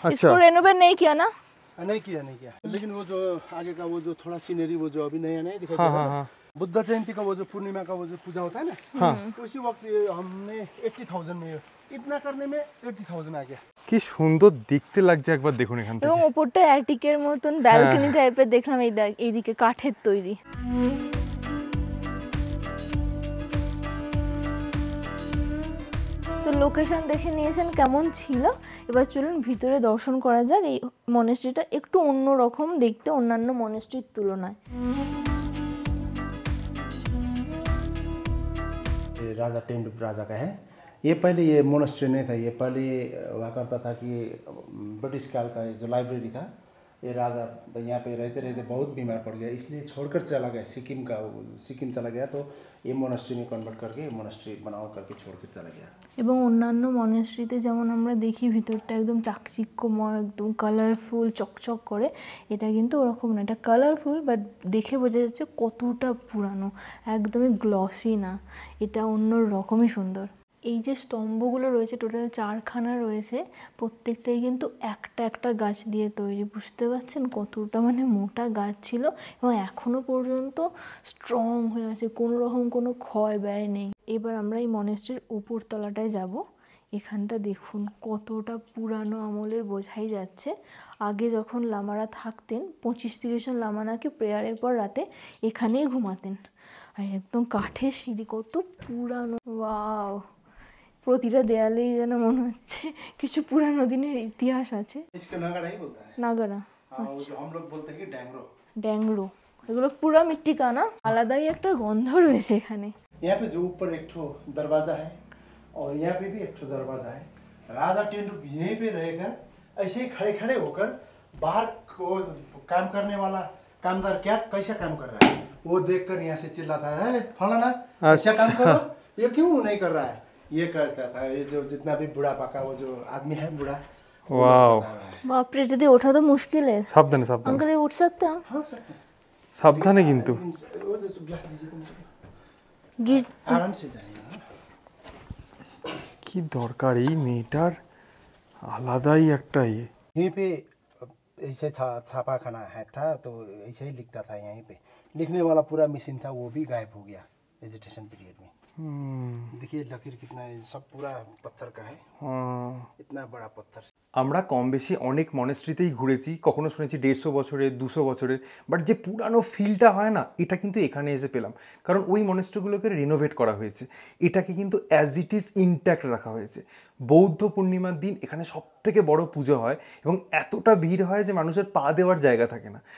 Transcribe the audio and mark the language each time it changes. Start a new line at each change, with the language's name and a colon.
Hindi: इसको रेनोवेट नहीं किया ना? नहीं किया लेकिन वो जो आगे का वो जो थोड़ा सीनरी वो जो अभी नया नहीं दिखाई दे रहा है, बुद्ध जयंती का वो जो पूर्णिमा का वो जो पूजा होता है ना, उसी वक्त ये हमने 80,000 में, इतना करने में 80,000 आ गया।
Bangla: কি সুন্দর দেখতে লাগছে, একবার দেখুন এখান থেকে। এবং ওপরটা অ্যাটিকের মতন ব্যালকনি টাইপের দেখলাম। এইদিকে কাঠের তৈরি। তো লোকেশন দেখে নিয়েছেন কেমন ছিল, এবার চলুন ভিতরে দর্শন করা যাক। এই মনেস্ট্রিটা একটু অন্যরকম দেখতে অন্যান্য মনেস্ট্রির তুলনায়। राजा टेंडुप राजा का है ये। पहले ये मोनेस्ट्री नहीं था, ये पहले हुआ करता था कि ब्रिटिश काल का जो लाइब्रेरी था, ये राजा यहाँ पे रहते रहते बहुत बीमार पड़ गया, इसलिए छोड़कर चला गया सिक्किम चला गया। तो ये मोनेस्ट्री में कन्वर्ट करके मोनेस्ट्री बनाओ करके छोड़कर चला गया। এবং অন্যান্য মনেস্ট্রিতে যেমন আমরা দেখি ভিতরটা একদম চাকচিক্যময়, একদম কালারফুল, চকচক করে, এটা কিন্তু ওরকম না। এটা কালারফুল, বাট দেখে বোঝা যাচ্ছে কতটা পুরানো, একদমই গ্লসি না, এটা অন্য রকমই সুন্দর। এই যে স্তম্ভগুলো রয়েছে, টোটাল 4খানা রয়েছে, প্রত্যেকটাই কিন্তু একটা একটা গাছ দিয়ে তৈরি। বুঝতে পারছেন কতটা মানে মোটা গাছ ছিল, এবং এখনও পর্যন্ত স্ট্রং হয়ে আছে, কোনো রকম কোনো ক্ষয় ব্যয় নেই। এবার আমরা এই মনেস্ট্রির উপর তলাটায় যাব। এখানটা দেখুন কতটা পুরানো আমলের, বোঝাই যাচ্ছে। আগে যখন লামারা থাকতেন, 25-30 জন লামা নাকি প্রেয়ারের পর রাতে এখানেই ঘুমাতেন। আর একদম কাঠের সিঁড়ি, কত পুরানো! ওয়াও, প্রতিটা দেয়ালেই যেন মনে হচ্ছে কিছু পুরানো দিনের ইতিহাস আছে।
Hindi: इसको नागरा ही बोलता है।
Bangla: নাগারা,
Hindi: जो हम लोग बोलते हैं कि डैंगरो।
Bangla: ড্যাংরো, এগুলো পুরা মিট্টি কানা। আলাদাই একটা গন্ধ রয়েছে এখানে।
Hindi: यहाँ पे जो ऊपर एक ठो दरवाजा है और यहाँ पे भी एक ठो दरवाजा है। राजा टेंडुप यहीं पे रहेगा, ऐसे ही खड़े खड़े होकर बाहर को काम करने वाला कामदार क्या कैसा काम कर रहा है वो देखकर यहाँ से चिल्लाता है, फलाना ऐसा काम करो, ये क्यों नहीं कर रहा है, ये करता था। ये जो जितना भी बुढ़ा पाका वो जो आदमी है बूढ़ा, वाओ,
Bangla: বাপ রে, এটা দিয়ে ওঠা তো মুশকিল है। সাবধানে সাবধানে
Hindi: अंकल ये उठ सकते हैं? हाँ सकते हैं।
Bangla: সাবধানে কিন্তু।
Hindi: वो जो ग्लास दीजिए तुम गिर आराम से जाइए।
Bangla: কি দরকার এই মেয়েটার, আলাদাই একটা ইয়ে।
Hindi: यहीं पे ऐसे छापा खाना है था, तो ऐसे ही लिखता था। यहीं पे लिखने वाला पूरा मशीन था, वो भी गायब हो गया एजिटेशन पीरियड में। देखिए लकीर कितना है, सब पूरा पत्थर का है, इतना बड़ा पत्थर।
Bangla: আমরা কম বেশি অনেক মনেস্ট্রিতেই ঘুরেছি, কখনো শুনেছি 150 বছরের 200 বছরের, বাট যে পুরানো ফিলটা হয় না, এটা কিন্তু এখানে এসে পেলাম। কারণ ওই মনেস্ট্রিগুলোকে রিনোভেট করা হয়েছে, এটাকে কিন্তু অ্যাজ ইট ইজ ইনট্যাক্ট রাখা হয়েছে। বৌদ্ধ পূর্ণিমার দিন এখানে সবথেকে বড় পুজো হয় এবং এতটা ভিড় হয় যে মানুষের পা দেওয়ার জায়গা থাকে না।